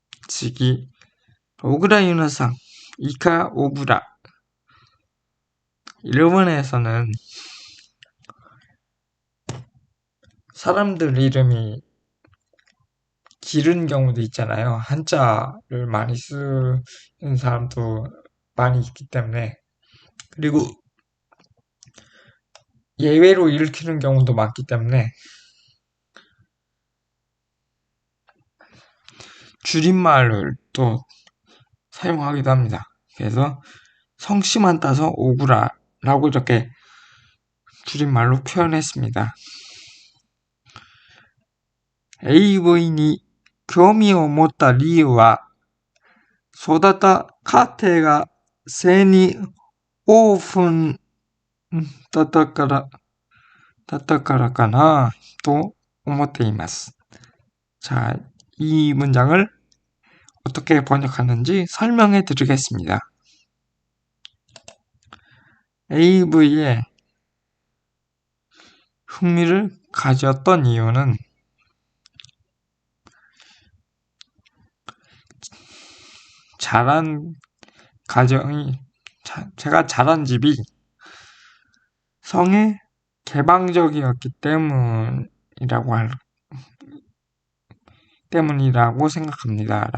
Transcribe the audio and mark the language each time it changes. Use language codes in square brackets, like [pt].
[ja] 次、小倉優奈さん、イカオブラ。 [ko] 일본에서는 사람들 이름이 길은 경우도 있잖아요. 한자를 많이 쓰는 사람도 많이 있기 때문에. 그리고 예외로 읽히는 경우도 많기 때문에 줄임말을 또 사용하기도 합니다. 그래서 성씨만 따서 오구라라고 이렇게 줄임말로 표현했습니다. [ja] AV に興味を持った理由は、育った家庭が性にオープンだったからかなと思っています。 [ko] 자, 이 문장을 어떻게 번역하는지 설명해 드리겠습니다. AV에 흥미를 가졌던 이유는 제가 자란 집이 성에 개방적이었기 때문이라고 생각합니다.